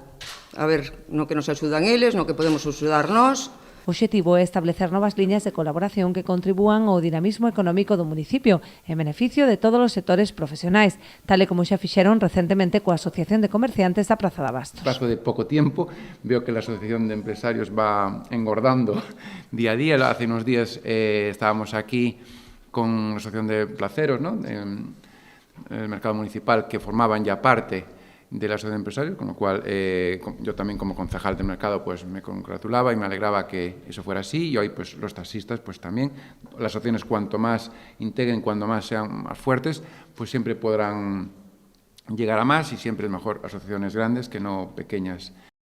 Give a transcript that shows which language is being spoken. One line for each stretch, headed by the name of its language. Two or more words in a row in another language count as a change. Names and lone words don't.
Galician: A ver no que nos axudan eles, no que podemos axudar nós. O obxectivo é establecer novas liñas de colaboración que contribúan ao dinamismo económico do municipio en beneficio de todos os sectores profesionais, tal e como xa fixeron recentemente coa Asociación de Comerciantes da Praza de Abastos.
Spanish: En plazo de pouco tiempo, veo que a Asociación de Empresarios va engordando día a día. Hace unos días estábamos aquí con la Asociación de Placeros, ¿no?, del mercado municipal, que formaban ya parte de la Asociación de Empresarios, con lo cual yo también como concejal del mercado pues me congratulaba y me alegraba que eso fuera así, y hoy pues los taxistas pues también, las asociaciones cuanto más integren, cuanto más sean más fuertes, pues siempre podrán llegar a más, y siempre es mejor asociaciones grandes que no pequeñas